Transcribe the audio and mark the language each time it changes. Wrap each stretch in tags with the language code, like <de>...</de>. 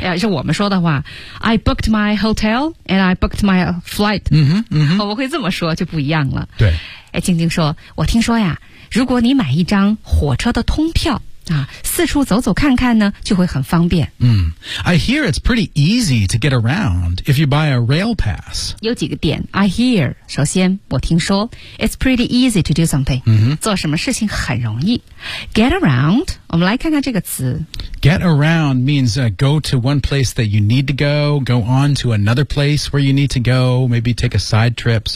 <zh>要是我们说的话</zh> <en>I booked my hotel and I booked my flight. 嗯哼</en> <zh>我会这么说就不一样了。对。静静说我听说呀如果你买一张火车的通票啊四处走走看看呢就会很方便。嗯。</zh> <en>I hear it's pretty easy to get around if you buy a rail pass.</en> <zh>有几个点</zh> <en>I hear,</en> <zh>首先我听说</zh> <en>it's pretty easy to do something. 嗯哼</en> <zh>做什么事情很容易。Get around, 我们来看看这个词。</zh> <en>Get around means、go to one place that you need to go, go on to another place where you need to go, maybe take a side trip.</en>